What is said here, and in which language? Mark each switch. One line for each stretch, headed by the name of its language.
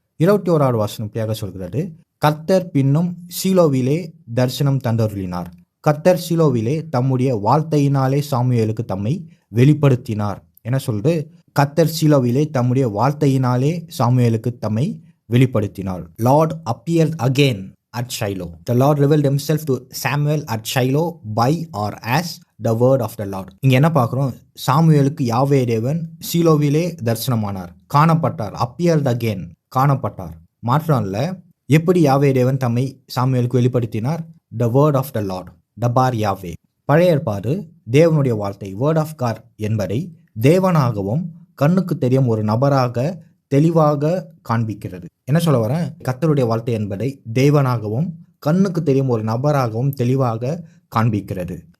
Tamil: 21வது வசனம் இப்படியாக சொல்கிறது, கர்த்தர் பின்னும் சீலோவிலே தரிசனம் தந்தருளினார். கர்த்தர் சீலோவிலே தம்முடைய வார்த்தையினாலே சாமுவேலுக்கு தம்மை வெளிப்படுத்தினார். என்ன சொல்றது? கர்த்தர் சீலோவிலே தம்முடைய வார்த்தையினாலே சாமுவேலுக்கு தம்மை வெளிப்படுத்தினார்.
English: Lord appeared again at Shiloh. The Lord revealed himself to Samuel at Shiloh by or as the word of the Lord.
Tamil: இங்க என்ன பார்க்கிறோம்? சாமுவேலுக்கு யாவே தேவன் சீலோவிலே தரிசனமானார், காணப்பட்டார்.
English: appeared again,
Tamil: காணப்பட்டார். மாற்றம் இல்ல. எப்படி யாவே தேவன் தம்மை சாமுவேலுக்கு வெளிப்படுத்தினார்?
English: The word of the Lord, டபார் யாவே.
Tamil: பழைய ஏற்பாடு தேவனுடைய வார்த்தை வேர்ட் ஆஃப் காட் என்பதை தேவனாகவும் கண்ணுக்கு தெரியும் ஒரு நபராக தெளிவாக காண்பிக்கிறது. என்ன சொல்ல வரேன்? கர்த்தருடைய வார்த்தை என்பதை தேவனாகவும் கண்ணுக்கு தெரியும் ஒரு நபராகவும் தெளிவாக காண்பிக்கிறது.